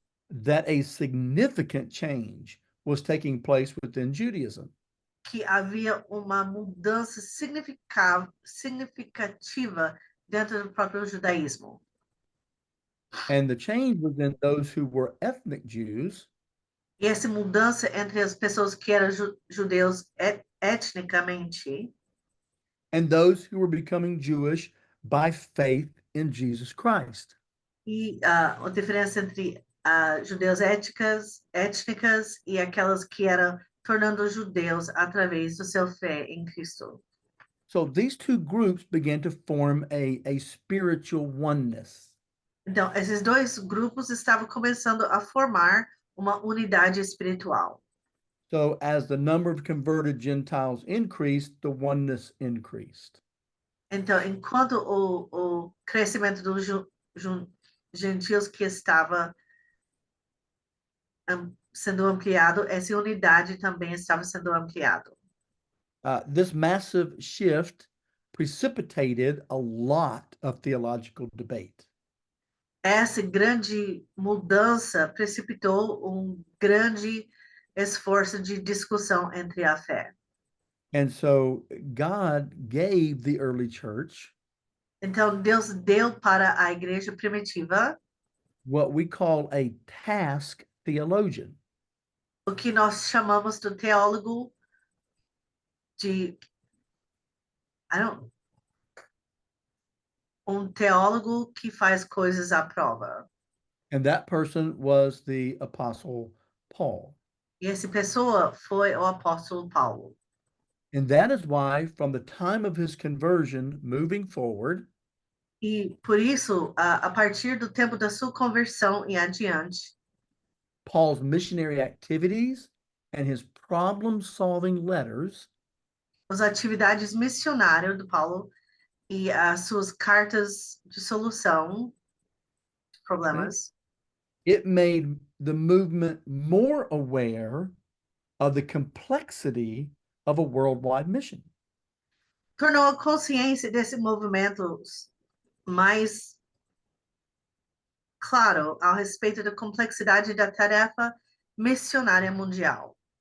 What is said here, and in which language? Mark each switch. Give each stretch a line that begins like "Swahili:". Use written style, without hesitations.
English: that a significant change was taking place within Judaism.
Portuguese: que havia uma mudança significativa dentro do próprio judaísmo.
English: And the change was in those who were ethnic Jews
Portuguese: E essa mudança entre as pessoas que eram judeus etnicamente
English: and those who were becoming Jewish by faith in Jesus Christ.
Portuguese: e a diferença entre judeus étnicas e aquelas que eram tornando judeus através do seu fé em Cristo.
English: So these two groups began to form a spiritual oneness.
Portuguese: Então, esses dois grupos estavam começando a formar uma unidade espiritual.
English: So as the number of converted Gentiles increased, the oneness increased.
Portuguese: Então, enquanto o crescimento dos gentios que estava sendo ampliado, essa unidade também estava sendo ampliada.
English: This massive shift precipitated a lot of theological debate.
Portuguese: Essa grande mudança precipitou grande esforço de discussão entre a fé.
English: And so God gave the early church
Portuguese: Então, Deus deu para a igreja primitiva
English: what we call a task theologian.
Portuguese: o que nós chamamos do teólogo de teólogo que faz coisas à prova.
English: And that person was the Apostle Paul.
Portuguese: E essa pessoa foi o apóstolo Paulo.
English: And that is why, from the time of his conversion moving forward,
Portuguese: E por isso, a partir do tempo da sua conversão e adiante,
English: Paul's missionary activities and his problem-solving letters
Portuguese: as atividades missionárias do Paulo e as suas cartas de solução de problemas,
English: it made the movement more aware of the complexity of a worldwide mission.
Portuguese: tornou a consciência desse movimento mais claro ao respeito da complexidade da tarefa missionária mundial.